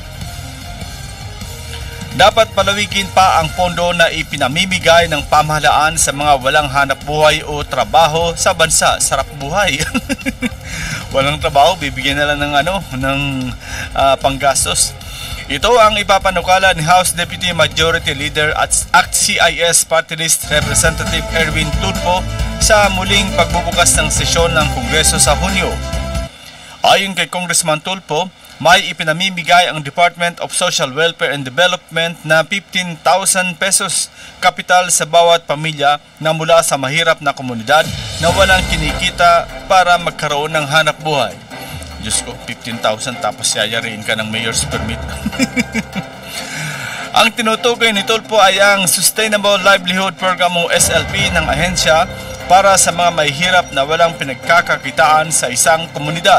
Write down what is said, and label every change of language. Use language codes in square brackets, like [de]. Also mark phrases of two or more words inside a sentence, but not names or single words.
[tl] Dapat palawigin pa ang pondo na ipinamimigay ng pamahalaan sa mga walang hanap buhay o trabaho sa bansa. Sarap buhay. Walang trabaho, bibigyan na lang ng panggastos. Ito ang ipapanukala ni House Deputy Majority Leader at ACT-CIS Party List Representative Erwin Tulfo sa muling pagbubukas ng sesyon ng Kongreso sa Hunyo. Ayon kay Congressman Tulfo, may ipinamimigay ang Department of Social Welfare and Development na 15,000 pesos kapital sa bawat pamilya na mula sa mahirap na komunidad na walang kinikita para magkaroon ng hanap buhay. Diyos ko, 15,000 tapos yayariin ka ng [en] mayor's permit. [tl] Ang tinutukoy ni Tulfo ay ang Sustainable Livelihood Program o SLP ng ahensya para sa mga mahihirap na walang pinagkakakitaan sa isang komunidad.